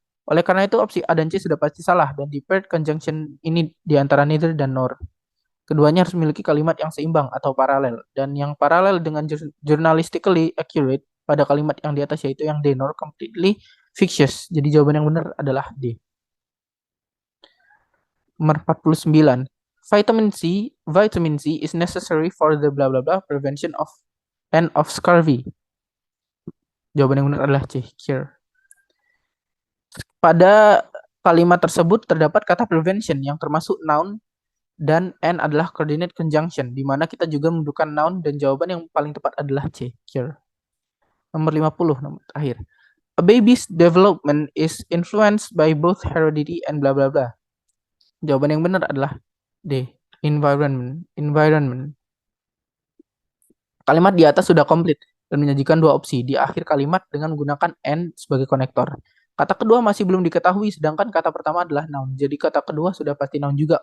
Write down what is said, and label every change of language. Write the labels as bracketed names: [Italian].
[Indonesian] Oleh karena itu opsi A dan C sudah pasti salah dan di paired conjunction ini di antara neither dan nor. Keduanya harus memiliki kalimat yang seimbang atau paralel. Dan yang paralel dengan [English] journalistically accurate [Indonesian] pada kalimat yang di atas yaitu yang D, [English] nor completely fictitious. [Indonesian] Jadi jawaban yang benar adalah D. Nomor 49. [English] Vitamin C is necessary for the blah blah blah prevention of scurvy. [Indonesian] Jawaban yang benar adalah C, cure. Pada kalimat tersebut terdapat kata prevention yang termasuk noun dan N adalah coordinate conjunction, di mana kita juga membutuhkan noun dan jawaban yang paling tepat adalah C, cure. Nomor 50, nomor terakhir. [English] A baby's development is influenced by both heredity and bla bla bla. [Indonesian] Jawaban yang benar adalah D, environment. Environment. Kalimat di atas sudah komplit dan menyajikan dua opsi di akhir kalimat dengan menggunakan and sebagai konektor. Kata kedua masih belum diketahui, sedangkan kata pertama adalah noun. Jadi kata kedua sudah pasti noun juga.